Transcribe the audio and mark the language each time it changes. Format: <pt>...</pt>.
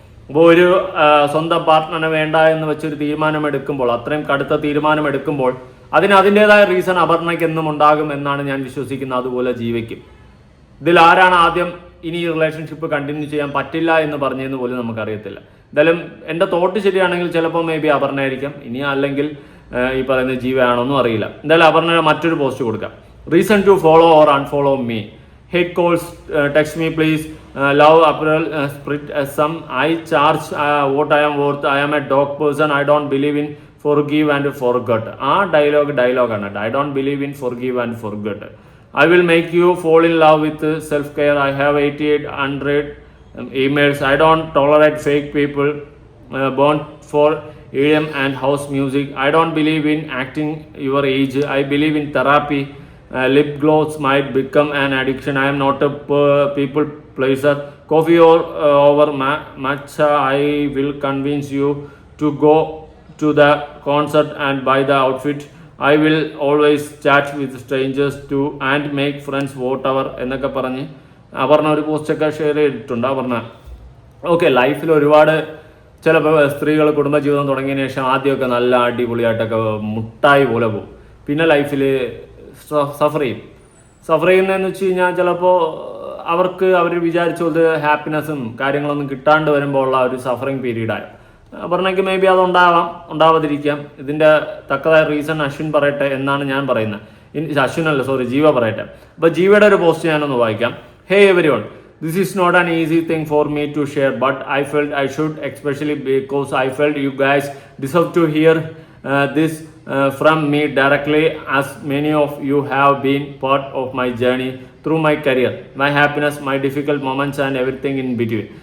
<ml>അപ്പോൾ ഒരു സ്വന്തം പാർട്ട്ണറിനെ വേണ്ട എന്ന് വെച്ചൊരു തീരുമാനമെടുക്കുമ്പോൾ, അത്രയും കടുത്ത തീരുമാനമെടുക്കുമ്പോൾ അതിൻ്റെതായ റീസൺ അപർണയ്ക്ക് എന്നും ഉണ്ടാകും എന്നാണ് ഞാൻ വിശ്വസിക്കുന്നത്. അതുപോലെ ജീവിക്കും. ഇതിൽ ആരാണ് ആദ്യം ഇനി ഈ റിലേഷൻഷിപ്പ് കണ്ടിന്യൂ ചെയ്യാൻ പറ്റില്ല എന്ന് പറഞ്ഞതെന്ന് പോലും നമുക്കറിയത്തില്ല. എന്തായാലും എൻ്റെ തോട്ട് ശരിയാണെങ്കിൽ ചിലപ്പോൾ</ml> <en>maybe</en> <ml>അപർണയായിരിക്കാം, ഇനി അല്ലെങ്കിൽ ഈ പറയുന്ന ജീവയാണോന്നും അറിയില്ല. എന്തായാലും അപർണയുടെ മറ്റൊരു പോസ്റ്റ് കൊടുക്കാം.</ml> <en>Reason to follow or unfollow me, hate calls, text me please, love apparel, sprit some, I charge what I am worth, I am a dog person, I don't believe in forgive and forget.</en> <ml>ആ ഡയലോഗാണ്.</ml> <en>I don't believe in forgive and forget. I will make you fall in love with self-care. I have 8800 emails. I don't tolerate fake people, born for EDM and house music. I don't believe in acting your age. I believe in therapy. Lip gloss might become an addiction. I am not a people pleaser. Coffee or over matcha. I will convince you to go to the concert and buy the outfit. I will always chat with strangers too and make friends whatever</en> <ml>എന്നൊക്കെ പറഞ്ഞ് അപർണ ഒരു പോസ്റ്റൊക്കെ share ചെയ്തിട്ടുണ്ട്. Aparna okay, ലൈഫിൽ ഒരുപാട് ചിലപ്പോൾ സ്ത്രീകൾ കുടുംബജീവിതം തുടങ്ങിയതിന് ശേഷം ആദ്യമൊക്കെ നല്ല അടിപൊളിയായിട്ടൊക്കെ മുട്ടായി പോലെ പോകും. പിന്നെ ലൈഫിൽ സഫർ ചെയ്യുന്നതെന്ന് വെച്ച് കഴിഞ്ഞാൽ ചിലപ്പോൾ അവർ വിചാരിച്ച പോലെ ഹാപ്പിനെസ്സും കാര്യങ്ങളൊന്നും കിട്ടാണ്ട് വരുമ്പോൾ ഉള്ള ഒരു സഫറിങ് പീരീഡാണ്. അപർണയ്ക്ക്</ml> <en>maybe</en> <ml>അത് ഉണ്ടാവാതിരിക്കാം. ഇതിൻ്റെ തക്കതായ റീസൺ അശ്വിൻ പറയട്ടെ എന്നാണ് ഞാൻ പറയുന്നത്. ജീവ പറയട്ടെ. അപ്പോൾ ജീവയുടെ ഒരു പോസ്റ്റ് ഞാനൊന്ന് വായിക്കാം.</ml> <en>Hey everyone, this is not an easy thing for me to share, but I felt I should, especially because I felt you guys deserve to hear this from me directly, as many of you have been part of my journey through my career, my happiness, my difficult moments and everything in between.</en>